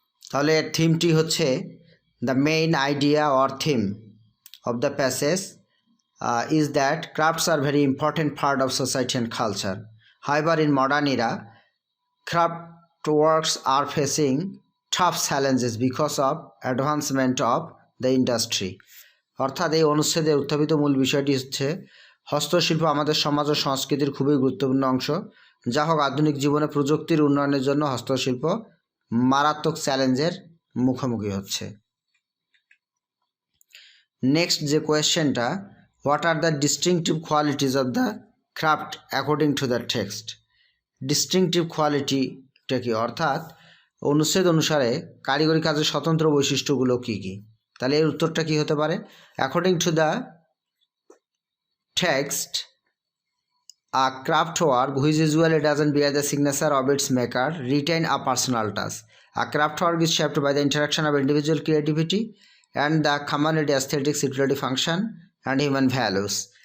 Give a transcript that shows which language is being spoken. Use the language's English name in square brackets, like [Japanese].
[Bangla] তাহলে এর থিমটি হচ্ছে [English] The main idea or theme of the passage is that crafts are very important part of society and culture. However, in modern era, craft works are facing tough challenges because of advancement of the industry. [Bangla] অর্থাৎ এই অনুচ্ছেদের উত্থাপিত মূল বিষয়টি হচ্ছে হস্তশিল্প আমাদের সমাজ ও সংস্কৃতির খুবই গুরুত্বপূর্ণ অংশ। যা হোক, আধুনিক জীবনে প্রযুক্তির উন্নয়নের জন্য হস্তশিল্প মারাত্মক চ্যালেঞ্জের মুখোমুখি হচ্ছে। [English] Next যে কোয়েশ্চেনটা, what are the distinctive qualities of the craft according to the text. Distinctive quality [Bangla] কি, অর্থাৎ অনুচ্ছেদ অনুসারে কারিগরি কাজের স্বতন্ত্র বৈশিষ্ট্যগুলো কি কি। তাহলে এর উত্তরটা কি হতে পারে? [English] According to the text, a craft work which usually doesn't bear the signature of its maker retain a personal touch. A craft work is shaped by the interaction of individual creativity and the community aesthetics, utility function, and human values.